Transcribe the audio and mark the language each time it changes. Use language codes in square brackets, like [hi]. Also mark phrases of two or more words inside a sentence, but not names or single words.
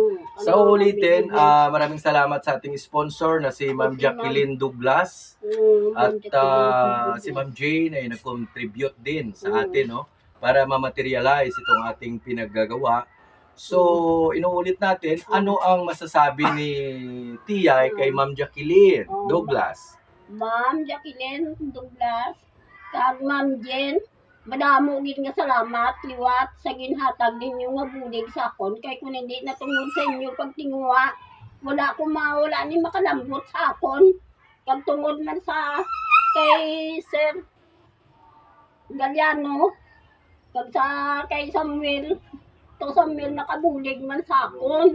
[tl] Sa ulitin, maraming salamat sa ating sponsor na si Ma'am Jacqueline Douglas at si Ma'am Jane ay nag-contribute din sa atin, no, para ma-materialize itong ating pinaggagawa. So, inuulit natin, ano ang masasabi ni Tiyay kay Ma'am Jacqueline Douglas? Ma'am Jacqueline Douglas, [hil] kag Ma'am Jen, madamo gid nga salamat liwat sa ginhatag ninyo nga bulig sa akon kay kung hindi natungod sa inyo pagtinguha, wala ko mawala ni makalambot sa akon. Kag tungod man sa kay Sir Galliano, kag sa kay Samuel, to Samuel nakabulig man sa akon.